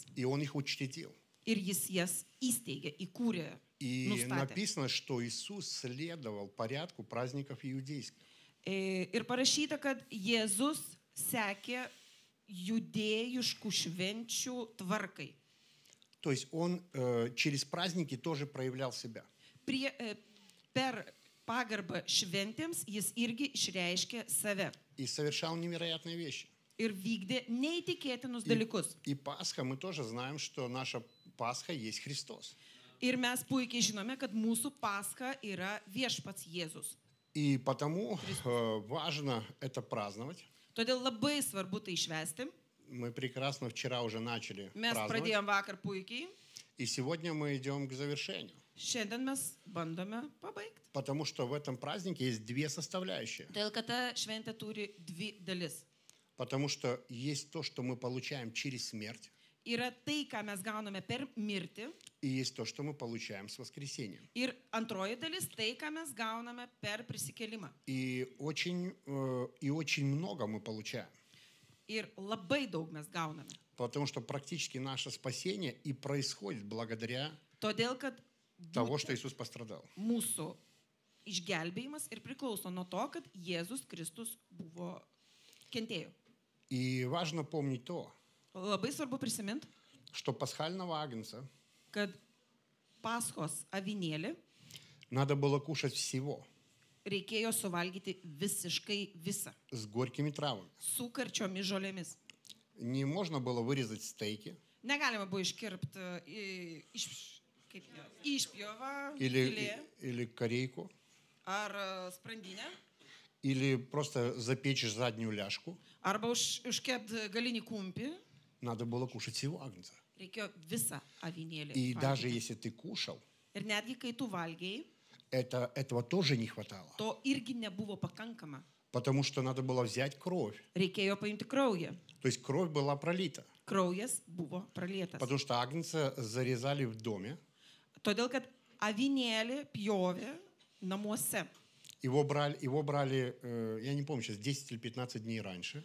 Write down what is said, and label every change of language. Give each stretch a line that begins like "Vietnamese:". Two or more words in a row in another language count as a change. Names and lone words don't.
Russian: и Он их учредил.
Lithuanian: Ir jis jas įsteigė, įkūrė,
Russian: И
Lithuanian: nustatė.
Russian: написано, что Иисус следовал порядку праздников иудейских.
Lithuanian: Ir parašyta, kad Jėzus sekė judėjiškų švenčių tvarkai.
Russian: То есть Он через праздники тоже проявлял себя.
Lithuanian: Per pagarbą šventėms jis irgi išreiškė save.
Russian: И совершал невероятные вещи.
Lithuanian: Ir vykdė neįtikėtinus dalykus.
Russian: И Пасха, мы тоже знаем, что наша Пасха есть Христос.
Lithuanian: Ir mes puikiai žinome, kad mūsų Pascha yra viešpats Jėzus.
Russian: И потому важно это праздновать.
Lithuanian: Todėl labai svarbu tai švęsti.
Russian: Мы прекрасно вчера уже начали
Lithuanian: Mes
Russian: праздновать.
Lithuanian: pradėjom vakar puikiai.
Russian: И сегодня мы идем к завершению.
Lithuanian: Šiandien mes bandome pabaigti.
Russian: Потому что в этом празднике есть две составляющие.
Lithuanian: Todėl, kad ta šventė turi dvi dalis.
Russian: Потому что есть то, что мы получаем через смерть,
Lithuanian: Yra tai, ką mes gauname per mirtį.
Russian: и есть то, что мы получаем с воскресением.
Lithuanian: Ir antroji dalis tai, ką mes gauname per prisikėlimą.
Russian: И очень много мы получаем.
Lithuanian: Ir labai daug mes gauname.
Russian: Потому что практически наше спасение и происходит благодаря
Lithuanian: Todėl, kad
Russian: того, что Иисус пострадал.
Lithuanian: mūsų išgelbėjimas ir priklauso nuo to, kad Jėzus Kristus buvo kentėjo.
Russian: И важно помнить то,
Lithuanian: Labai svarbu prisiminti,
Russian: что пасхального агнца
Lithuanian: kad Paschos avinėlį
Russian: надо было кушать всего,
Lithuanian: reikėjo suvalgyti visiškai visą,
Russian: с горькими травами.
Lithuanian: su karčiomis žolėmis.
Russian: Не можно было вырезать стейки
Lithuanian: Negalima buvo iškirpti išpjovą filė
Russian: или корейку,
Lithuanian: ar sprandinę,
Russian: или просто запечь заднюю ляжку.
Lithuanian: arba užkepti galinį kumpį.
Russian: Надо было кушать всего агнца.
Lithuanian: Reikėjo visą avinėlį
Russian: И даже
Lithuanian: valgyti.
Russian: если ты кушал,
Lithuanian: Ir netgi kai tu valgiai,
Russian: этого тоже не хватало.
Lithuanian: to irgi nebuvo pakankama.
Russian: Потому что надо было взять кровь.
Lithuanian: Reikėjo paimti kraują.
Russian: То есть кровь была пролита.
Lithuanian: Kraujas buvo pralietas.
Russian: Потому что агнца зарезали в доме.
Lithuanian: Todėl, kad avinėlį pjovė namuose.
Russian: Его брали, я не помню сейчас, 10 или 15 дней раньше.